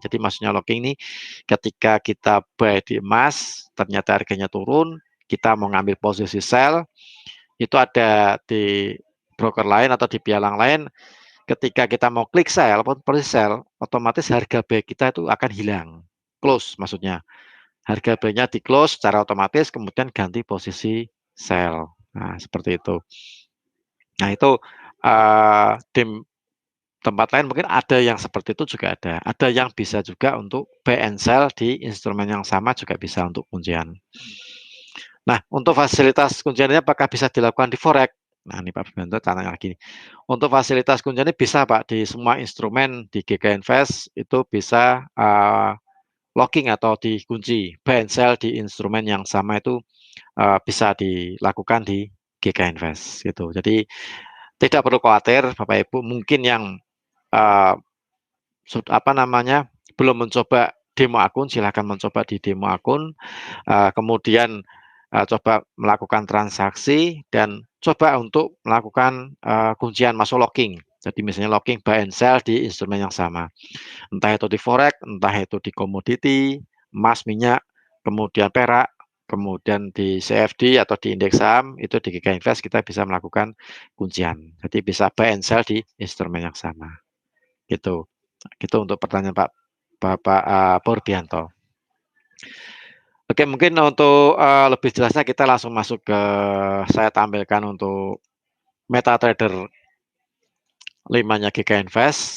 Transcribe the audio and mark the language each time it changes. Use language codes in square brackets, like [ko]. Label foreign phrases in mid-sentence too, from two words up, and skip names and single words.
[id] Jadi maksudnya logging ini ketika kita buy di emas, ternyata harganya turun, kita mau ngambil posisi sell, itu ada di broker lain atau di pialang lain, ketika kita mau klik sell ataupun pre-sell, otomatis harga buy kita itu akan hilang, close maksudnya. Harga buy-nya di-close secara otomatis, kemudian ganti posisi sell. Nah, seperti itu. Nah, itu, di tempat lain mungkin ada yang seperti itu juga ada. Ada yang bisa juga untuk [en] buy and sell [id] di instrumen yang sama juga bisa untuk kuncian. Nah, untuk fasilitas kuncian ini apakah bisa dilakukan di forex? Nah, ini Pak Bimanto tanya lagi. Untuk fasilitas kuncian ini bisa Pak, di semua instrumen di GK Invest itu bisa, locking atau dikunci, [en] buy and sell [id] di instrumen yang sama itu, bisa dilakukan di GK Invest gitu. Jadi tidak perlu khawatir Bapak Ibu mungkin yang, eee, belum mencoba demo akun, silahkan mencoba di demo akun, kemudian, coba melakukan transaksi dan coba untuk melakukan, kuncian masuk locking. Jadi misalnya [en] locking buy and sell [id] di instrumen yang sama. Entah itu di forex, entah itu di komoditi, emas, minyak, kemudian perak, kemudian di CFD atau di indeks saham, itu di GK Invest kita bisa melakukan kuncian. Jadi bisa [en] buy and sell [id] di instrumen yang sama, gitu. Gitu untuk pertanyaan Bapak, Purbianto. Oke, mungkin untuk, lebih jelasnya kita langsung masuk ke saya tampilkan untuk MetaTrader 5-nya GK Invest.